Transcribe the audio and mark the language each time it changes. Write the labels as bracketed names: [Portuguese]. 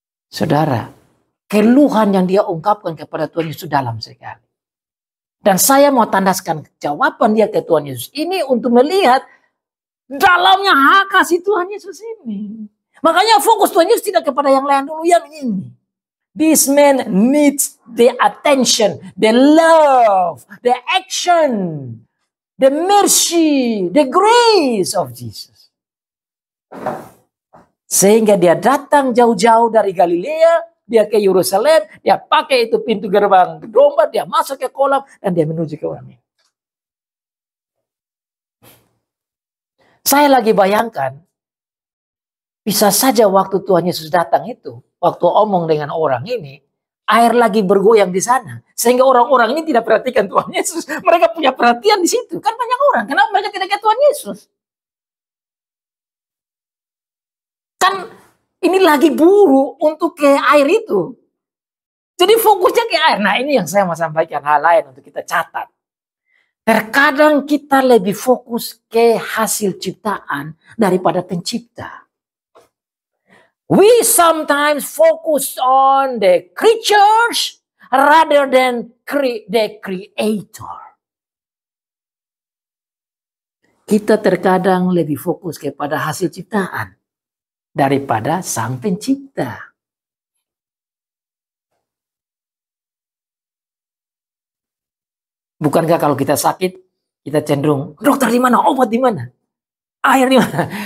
[Indonesian] Saudara, keluhan yang dia ungkapkan kepada Tuhan Yesus dalam sekali. Dan saya mau tandaskan jawaban dia ke Tuhan Yesus ini untuk melihat dalamnya hak kasih Tuhan Yesus ini. Makanya fokus Tuhan Yesus tidak kepada yang lain dulu, yang ini. [English] This man needs the attention, the love, the action, the mercy, the grace of Jesus. [Indonesian] Sehingga dia datang jauh-jauh dari Galilea, dia ke Yerusalem, dia pakai itu pintu gerbang domba, dia masuk ke kolam, dan dia menuju ke orang ini. Saya lagi bayangkan, bisa saja waktu Tuhan Yesus datang itu, waktu omong dengan orang ini, air lagi bergoyang di sana. Sehingga orang-orang ini tidak perhatikan Tuhan Yesus. Mereka punya perhatian di situ. Kan banyak orang, kenapa mereka tidak ke Tuhan Yesus? Kan ini lagi buru untuk ke air itu. Jadi fokusnya ke air. Nah, ini yang saya mau sampaikan, hal lain untuk kita catat. Terkadang kita lebih fokus ke hasil ciptaan daripada pencipta. [English] We sometimes focus on the creatures rather than the creator. [Indonesian] Kita terkadang lebih fokus kepada hasil ciptaan daripada sang pencipta. Bukankah kalau kita sakit, kita cenderung, dokter di mana, obat di mana, air di mana?